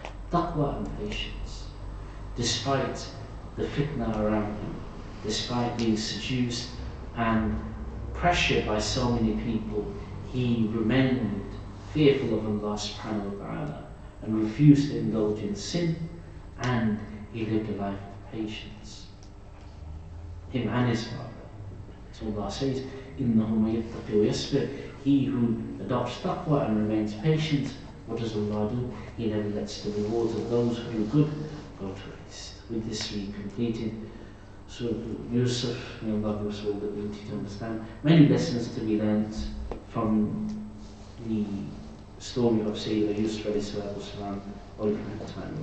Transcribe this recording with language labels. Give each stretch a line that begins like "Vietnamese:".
English: Taqwa and patience. Despite the fitna around him, despite being seduced and pressured by so many people, he remained fearful of Allah subhanahu wa ta'ala and refused to indulge in sin, and he lived a life of patience. Him and his father. So Allah says,
Arabic: إِنَّهُ مَن يَتَّقِ وَيَصْبِرْ.
English: He who adopts taqwa and remains patient, what does Allah do? He never lets the rewards of those who do good go to waste. With this we completed Surah Yusuf. May Allah give us all the ability to understand. Many lessons to be learned from the story of Sayyidina Yusuf alayhi all at the time.